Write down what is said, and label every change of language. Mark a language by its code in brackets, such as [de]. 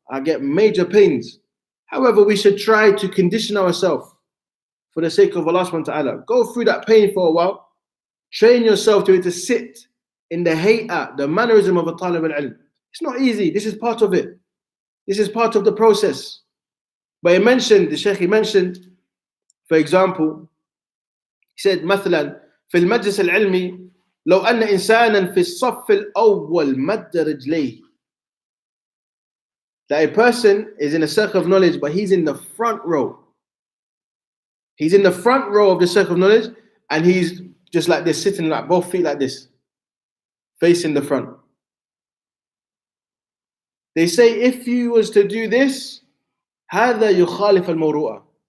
[en] I get major pains. However, we should try to condition ourselves for the sake of Allah subhanahu wa ta'ala. Go through that pain for a while. Train yourself to sit in the hay'ah, the mannerism of a talib al-ilm. It's not easy. This is part of it. This is part of the process. But the Shaykh mentioned, for example, he said, [ar] مثلا في المجلس العلمي لو أن إنسانا في الصف الأول مد رجليه. [en] That a person is in a circle of knowledge, but he's in the front row. He's in the front row of the circle of knowledge, and he's just like this, sitting like both feet like this, facing the front. They say if you was to do this, [ar] هذا يخالف المروءة.